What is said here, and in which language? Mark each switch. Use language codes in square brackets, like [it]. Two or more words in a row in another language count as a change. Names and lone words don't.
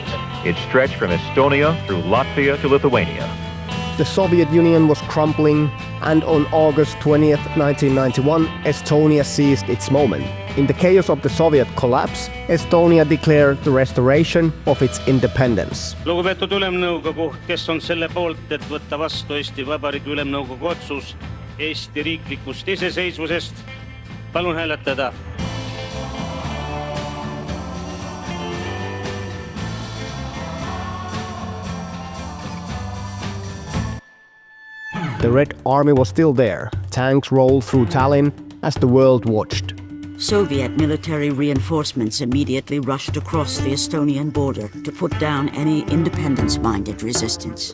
[en] It stretched from Estonia through Latvia to Lithuania. The Soviet Union was crumbling, and on August 20th, 1991, Estonia seized its moment. In the chaos of the Soviet collapse, Estonia declared the restoration of its independence. [et] Lugupeetud Ülemnõukogu, kes on selle poolt, et võtta vastu Eesti Vabariigi Ülemnõukogu otsus Eesti riiklikust iseseisvusest. Palun hääletada. [en] The Red Army was still there. Tanks rolled through Tallinn as the world watched. Soviet military reinforcements immediately rushed across the Estonian border to put down any independence-minded resistance.